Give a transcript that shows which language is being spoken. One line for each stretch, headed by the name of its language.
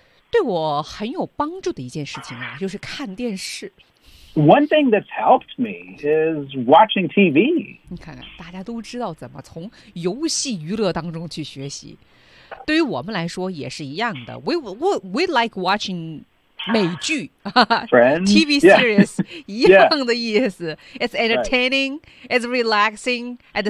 Chinese: 对我很有帮助的一件事情啊就是看电视
English: One thing that's helped me is watching TV.
Chinese: 你看看，大家都知道怎么从游戏娱乐当中去学习。对于我们来说也是一样的。
English: We like watching美剧 Friends, TV series, yeah.
Chinese: 一样的意思。
English: Yeah. It's entertaining,、right. it's relaxing, at the、